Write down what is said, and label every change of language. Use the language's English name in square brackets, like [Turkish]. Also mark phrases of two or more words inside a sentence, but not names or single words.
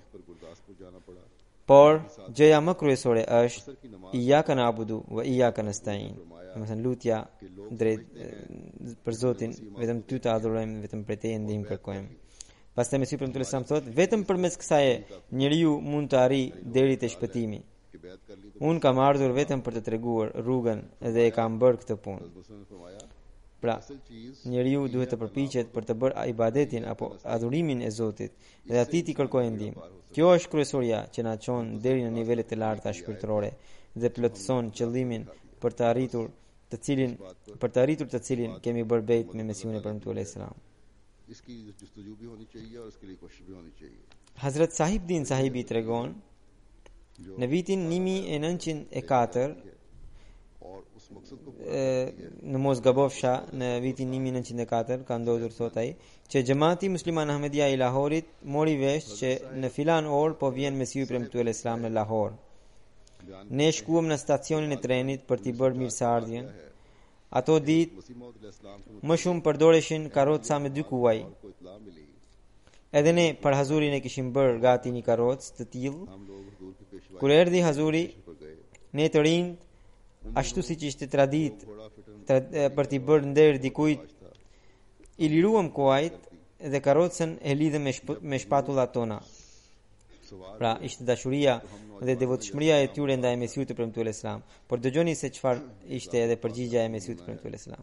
[Urdu] پر گورداسپور جانا پڑا [Albanian] Por gjëja më kryesore është [Arabic] إياك نعبد وإياك نستعين. [Albanian] Domethënë lutja drejt për Zotin, vetëm ty të adhurojmë, vetëm prej teje ndihmë kërkojmë. Pastaj Mesiu premtuar Islam thotë, vetëm përmes kësaj njeriu mund të arrijë deri te shpëtimi. [Urdu] کہ بیعت کر لی تو [Albanian] Unë kam ardhur vetëm për të treguar rrugën dhe e kam bërë këtë punë. [Urdu] مسلمان نے فرمایا [Albanian] Pra, [Urdu] اصل چیز [Albanian] njeriu duhet të përpiqet për të bërë ibadetin apo adhurimin e Zotit dhe atij t'i kërkojë ndihmë. Kjo është kryesoria që na çon deri në nivelet e larta shpirtërore dhe plotëson qëllimin për të arritur të cilin kemi bërë bejt me Mesiun e premtuar Islam. [Urdu] اسکی جستجو بھی ہونی چاہیے اور اسکے لیے کوشش بھی ہونی چاہیے [Albanian] Hazrat Sahib Din Sahibi tregon, në vitin 1904 [Urdu] اور اس مقصد کو [Albanian] në mos gabofsha në vitin 1904 ka ndodhur thot ai që xhamati musliman Ahmedia i Lahorit mori vesh që në filan orë po vjen Mesiu i premtuar Islam në Lahore. Ne shkuam në stacionin e trenit për t'i bërë mirëseardhjen. Ato ditë [Urdu] مسیح موعود علیہ السلام کو [Albanian] më shumë përdoreshin karroca me 2 kuaj. [Urdu] کو اطلاع ملی [Albanian] Edhe ne për Hazurin e kishim bërë gati një karrocë të tillë. [Urdu] ہم لوگ حضور کی پیشوائی [Albanian] Kur erdhi Hazuri, [Urdu] پر گئے [Albanian] ne të rinjt, ashtu siç ishte traditë [Urdu] تھوڑا فٹن [Albanian] për t'i bërë nder dikujt, i liruam kuajt dhe karrocën e lidhëm me shpatullat tona. Pra ishte dashuria dhe devotshmëria e tyre ndaj Mesiut të premtuar Islam. Por dëgjoni se çfarë ishte edhe përgjigjja e Mesiut të premtuar Islam.